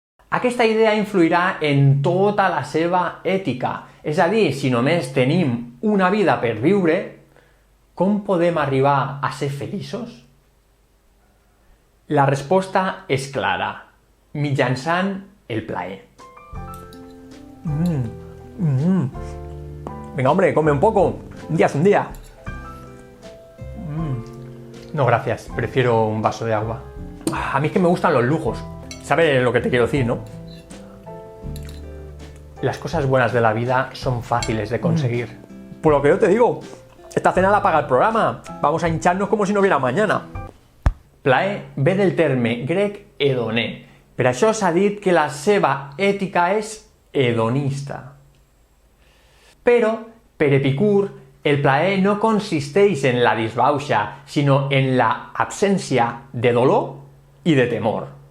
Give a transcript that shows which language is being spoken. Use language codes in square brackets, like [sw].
[ca] Aquesta idea influirà en tota la seva ètica, és a dir, si només tenim una vida per viure, com podem arribar a ser feliços? La resposta és clara, mitjançant el plaer. [es] Venga, hombre, come un poco, un día es un día. No, gracias, prefiero un vaso de agua. A mí es que me gustan los lujos. ¿Sabes lo que te quiero decir, no? Las cosas buenas de la vida son fáciles de conseguir. Por lo que yo te digo, esta cena la paga el programa. Vamos a hincharnos como si no hubiera mañana. [ca] Plaer ve del terme grec hedoné. Per això s'ha dit que la seva ètica és hedonista. Però, per Epicur, el plaer no consisteix en la disbauxa, sinó en la absència de dolor i de temor.